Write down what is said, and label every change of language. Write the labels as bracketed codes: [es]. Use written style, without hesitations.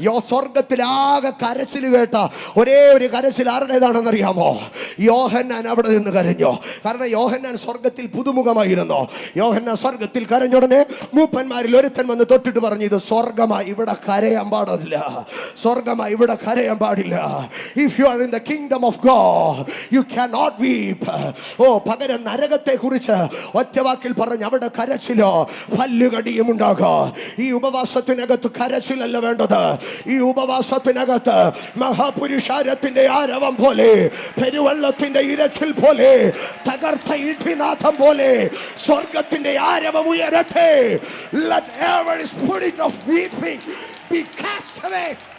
[ml] സ്വർഗത്തിലാകെ കരച്ചിൽ കേട്ട ഒരേ ഒരു കരച്ചിൽ ആരുടേതാണെന്നറിയാമോ? യോഹന്നാൻ അവിടെ നിന്ന് കരഞ്ഞു. കാരണം യോഹന്നാൻ സ്വർഗത്തിൽ പുതുമുഖമായിരുന്നു. യോഹന്നാൻ സ്വർഗത്തിൽ കരഞ്ഞുടനെ മൂപ്പന്മാരിൽ ഒരുത്തൻ വന്ന് തൊട്ടിട്ട് പറഞ്ഞു, ഇത് സ്വർഗമായി, ഇവിടെ കരയാൻ പാടില്ല, സ്വർഗമായി, ഇവിടെ കരയാൻ പാടില്ല. [en] If you are in the kingdom of God, you cannot weep. [ml] പകരം നരകത്തെ കുറിച്ച് ഒറ്റവാക്കിൽ പറഞ്ഞ് അവിടെ കരച്ചിലോ പല്ലുകടിയും ഉണ്ടാകാം. ഈ ഉപവാസത്തിനകത്ത് കരച്ചിലല്ല വേണ്ടത്. ഈ ഉപവാസത്തിനകത്ത് മഹാപുരുഷാരത്തിന്റെ ആരവം പോലെ, പെരുവെള്ളത്തിന്റെ ഇരച്ചിൽ പോലെ, തകർത്ത ഇടിനാഥം പോലെ സ്വർഗത്തിന്റെ ആരവം ഉയരട്ടെ. [en] Let every spirit of weeping be cast away.